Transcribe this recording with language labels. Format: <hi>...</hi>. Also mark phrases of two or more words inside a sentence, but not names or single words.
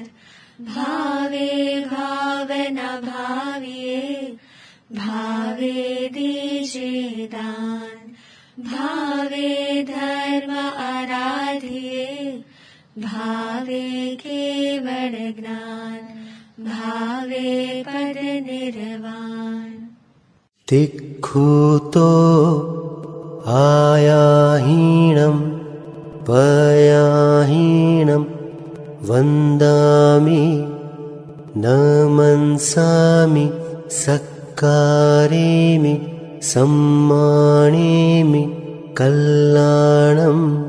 <gu>ભાવે ભાવના ભાવીએ, ભાવે દીજે દાન, ભાવે ધર્મ આરાધીએ, ભાવે કેવળ જ્ઞાન. ભાવે પદ નિર્વાણ।</gu> <pra>तिक्खुतो आयाहीणं पयाहीणं वन्दामि न मनसामि सक्कारेमि सम्मानेमि कल्याणं</pra>